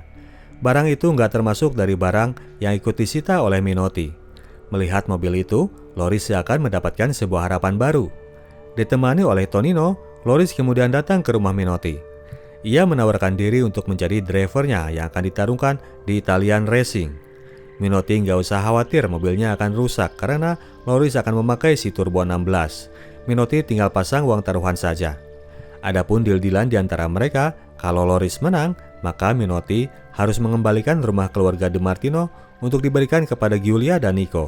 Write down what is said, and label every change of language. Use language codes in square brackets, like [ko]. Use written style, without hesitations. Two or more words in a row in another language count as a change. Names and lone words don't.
[id] Barang itu nggak termasuk dari barang yang ikut disita oleh Minotti. Melihat mobil itu, Loris akan mendapatkan sebuah harapan baru. Ditemani oleh Tonino, Loris kemudian datang ke rumah Minotti. Ia menawarkan diri untuk menjadi drivernya yang akan ditarungkan di Italian Racing. Minotti nggak usah khawatir mobilnya akan rusak karena Loris akan memakai si turbo 16. Minotti tinggal pasang uang taruhan saja. Adapun deal-dealan di antara mereka, kalau Loris menang, maka Minotti harus mengembalikan rumah keluarga De Martino untuk diberikan kepada Giulia dan Nico.